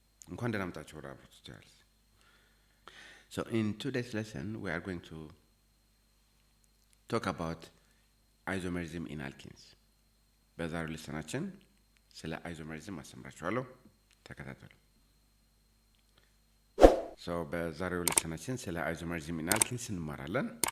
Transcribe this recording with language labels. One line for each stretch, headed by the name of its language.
Amharic: እንኳን ደህና መጣችሁ ወደ
English: our tutorials. So in today's lesson we are going to talk about isomerism in alkenes.
Amharic: በዛሬው ሌሰናችን ስለ isomerism አስተምራችኋለሁ። ተከታተሉ። So በዛሬው ሌሰናችን ስለ isomerism in alkenes እንማራለን.